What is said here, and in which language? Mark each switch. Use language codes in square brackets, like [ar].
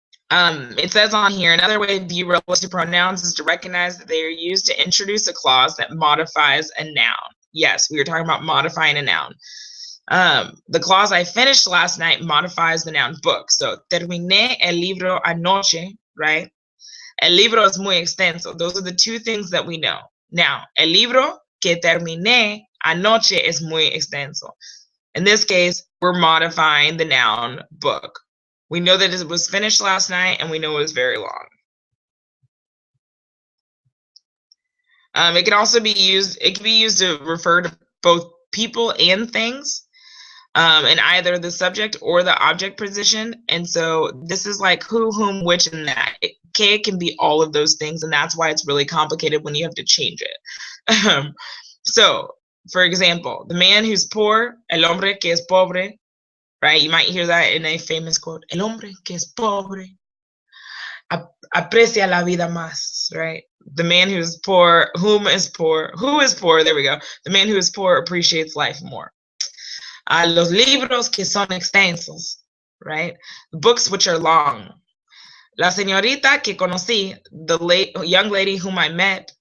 [en] It says on here, another way to view relative pronouns is to recognize that they are used to introduce a clause that modifies a noun. Yes, we were talking about modifying a noun. The clause I finished last night modifies the noun book. [es] So, terminé el libro anoche, right? El libro es muy extenso. [en] Those are the 2 things that we know. [es] Now, el libro que terminé anoche es muy extenso. [en] In this case, we're modifying the noun book. We know that it was finished last night, and we know it was very long. It can also be used, it can be used to refer to both people and things in either the subject or the object position. And so this is like who, whom, which, and that. It can be all of those things, and that's why it's really complicated when you have to change it. So, for example, the man who's poor, [es] el hombre que es pobre, [en] right? You might hear that in a famous quote. [es] El hombre que es pobre aprecia la vida más, right? [en] The man who's poor, who is poor, there we go. The man who is poor appreciates life more. [es] Los libros que son extensos, [en] right? Books which are long. [es] La señorita que conocí, [en] the young lady whom I met.